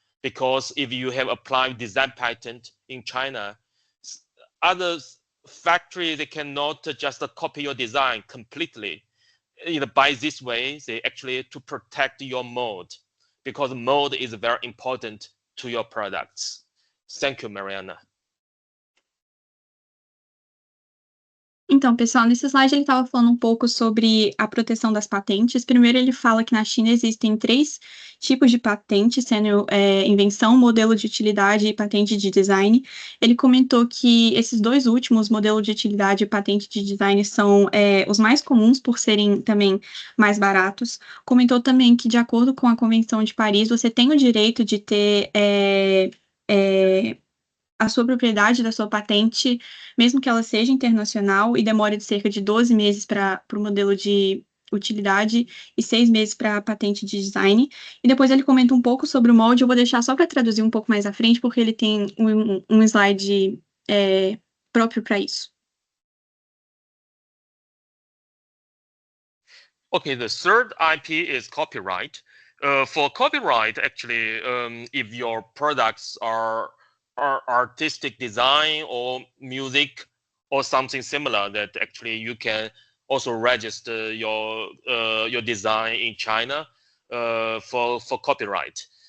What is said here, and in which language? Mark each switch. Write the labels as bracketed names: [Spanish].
[English] Because if you have applied design patent in China, other factories, they cannot just copy your design completely. By this way, they actually to protect your mold, because mold is very important to your products. Thank you, Mariana. [Portuguese] Então, pessoal, nesse slide ele estava falando um pouco sobre a proteção das patentes. Primeiro, ele fala que na China existem 3 tipos de patentes, sendo invenção, modelo de utilidade e patente de design. Ele comentou que esses 2 últimos, modelo de utilidade e patente de design, são os mais comuns por serem também mais baratos. Comentou também que, de acordo com a Convenção de Paris, você tem o direito de ter a sua propriedade da sua patente, mesmo que ela seja internacional e demore de cerca de 12 meses para o modelo de utilidade e 6 meses para patente de design. E depois ele comenta um pouco sobre o molde. Eu vou deixar só para traduzir um pouco mais à frente, porque ele tem um slide próprio para isso. [English] Okay, the third IP is copyright. For copyright, actually, if your products are artistic design or music or something similar, that actually you can also register your design in China for copyright.